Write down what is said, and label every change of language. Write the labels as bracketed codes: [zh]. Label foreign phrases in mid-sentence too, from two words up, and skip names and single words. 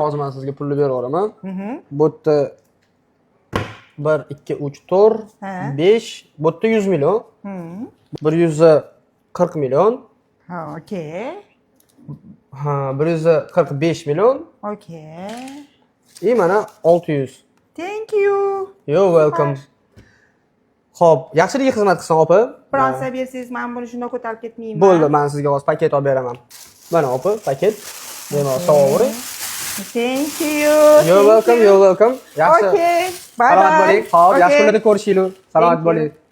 [uz] Hozir men sizga pulni berib yuboraman. Bu yerda 1 2 3 4 5, bu yerda 100 million. 140 million. Ha, okey. Ha, 145 million. Okey. Mana 600. [en] Thank you. You're welcome. [uz] Xo'p, yaxshilik xizmat qilsin, opa. Fransa bersangiz, men buni shunday ko'tarib ketmayman. Bo'ldi, men sizga hozir paket olib beraman. Mana, opa, paket. Bemalol sovg'ing. [en] Thank you. You're welcome, you're welcome. [uz] Yaxshi. [en] Okay. Bye bye. [uz] Salomat bo'ling. Xo'p, yaxshi kunlarda ko'rishaylik. Salomat bo'ling.